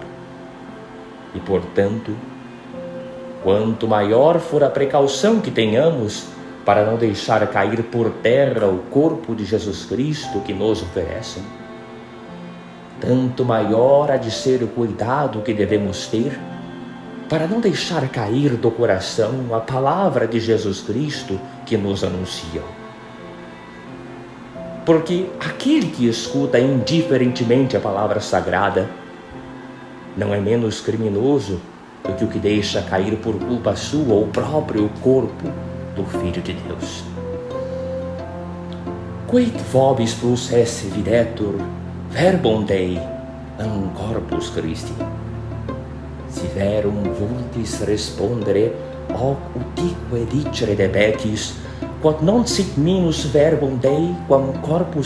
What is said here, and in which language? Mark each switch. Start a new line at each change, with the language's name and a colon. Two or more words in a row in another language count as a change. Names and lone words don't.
Portuguese: E, portanto, quanto maior for a precaução que tenhamos para não deixar cair por terra o corpo de Jesus Cristo que nos oferecem, tanto maior há de ser o cuidado que devemos ter para não deixar cair do coração a palavra de Jesus Cristo que nos anunciam. Porque aquele que escuta indiferentemente a palavra sagrada não é menos criminoso do que o que deixa cair por culpa sua o próprio corpo do Filho de Deus.
Latin: Quid vobis plus esse videtur verbum Dei an corpus Christi? Si verum vultis respondere hoc utique dicere debetis, quod non sit minus verbum Dei quam corpus